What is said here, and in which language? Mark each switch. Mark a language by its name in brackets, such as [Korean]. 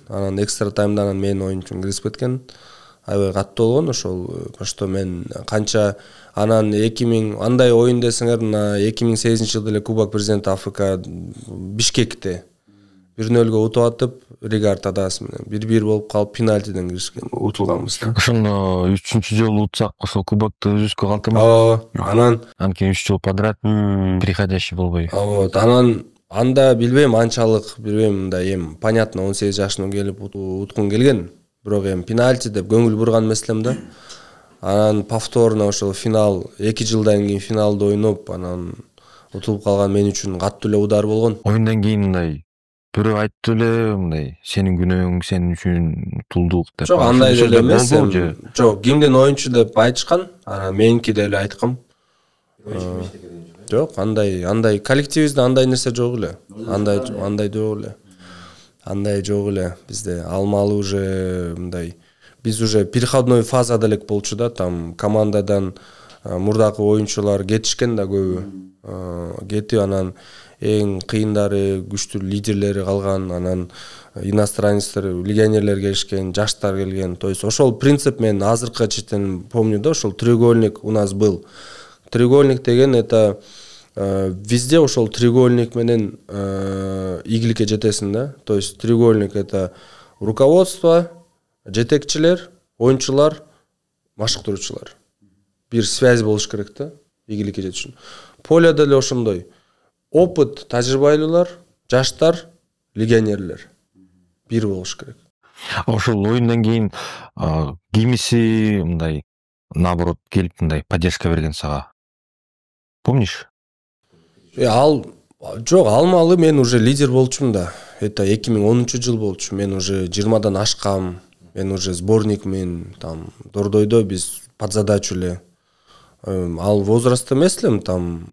[Kyrgyz] Анан экстра таймда анан менин оюнчум киргизип кеткен. Аябай катуу болгон ошол, [Russian] потому что [Kyrgyz] мен канча анан 2000 андай оюн десеңер, мына 2008-жылы эле Кубок президент АФК Бишкекте 1-0 утуп атып, Ригард адасы менен 1-1 болуп калып пенальтиден киришкен. Утулганбыз. Ошондо 3-жолу утсак ошол кубокты үзүшкө калтырмак. Анан кийин 3 жол подряд переходящий болбой. Вот, анан анда билбейм, анчалык билбейм, мындай эми понятно 18 жашына келип уткун келген. Бирок эми пенальти деп көңүл бурган эмес да. Анан повторно ошол финал 2 жылдан кийин финалда ойноп, анан утулуп калган мен үчүн катуу эле удар болгон. Оюндан кийин мындай бирөө айтты эле, мындай сенин күнөөң, сенин үчүн утулдук деп. Жок, андай деле эмес. Жок, кимдин оюнчу деп айтышкан. Анан меники деле айткам. Жок, андай коллективибизде андай нерсе жок эле. Андай жок эле. Андай жок эле. Бизде алмалы уже мындай биз уже переходной фазада элек болчу да, там командадан мурдакы оюнчулар кетишкен да көбү. Кетип анан эң кыйындары, күчтүү лидерлери калган, анан иностранецтер, легионерлер келишкен, жаштар келген. То есть ошол принцип мен азыркы чечтен помню да, ошол треугольник [Russian] у нас был. [Kyrgyz] Треугольник деген [Russian] это везде [Kyrgyz] ошол треугольник менен ийгиликке жетесиң да. [Russian] То есть [Kyrgyz] треугольник [Russian] это руководство, [Kyrgyz] жетекчилер, оюнчулар, машыктыруучулар. Бир связь болуш керек да, ийгиликке жетиш үчүн. Поледа деле ошондой. Опыт, тажрыйбалуулар, жаштар, легионерлер. Бир болуш керек. Ошол оюндан кийин кимиси мындай наоборот келип мындай поддержка берген сага. [Russian] Помнишь? [Kyrgyz] Жок, алмалы мен уже лидер болчумун да. Это 2010-жыл болчу. Мен уже 20-дан ашкам. Мен уже сборникмин, там Дордойдо биз под задачу эле. Ал возраст эмес элем там.